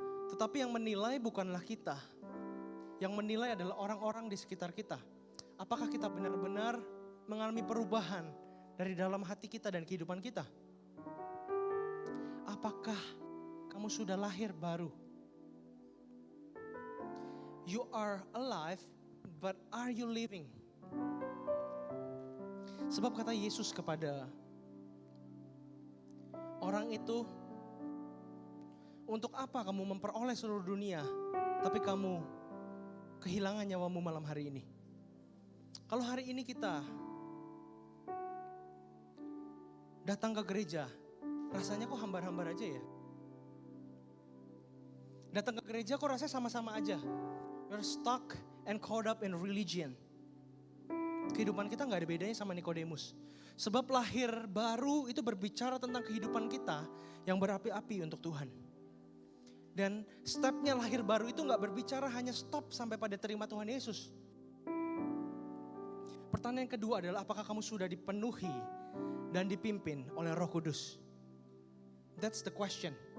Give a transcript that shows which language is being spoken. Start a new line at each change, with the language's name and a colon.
Indonesian: Tetapi yang menilai bukanlah kita. Yang menilai adalah orang-orang di sekitar kita. Apakah kita benar-benar mengalami perubahan dari dalam hati kita dan kehidupan kita. Apakah kamu sudah lahir baru?
English: You are alive, but are you living?
Indonesian: Sebab kata Yesus kepada orang itu, untuk apa kamu memperoleh seluruh dunia, tapi kamu kehilangan nyawamu malam hari ini? Kalau hari ini kita datang ke gereja, rasanya kok hambar-hambar aja ya? Datang ke gereja kok rasanya sama-sama aja.
English: We're stuck and caught up in religion.
Indonesian: Kehidupan kita gak ada bedanya sama Nikodemus. Sebab lahir baru itu berbicara tentang kehidupan kita yang berapi-api untuk Tuhan. Dan stepnya lahir baru itu gak berbicara hanya stop sampai pada terima Tuhan Yesus. Pertanyaan kedua adalah, apakah kamu sudah dipenuhi dan dipimpin oleh Roh Kudus?
English: That's the question.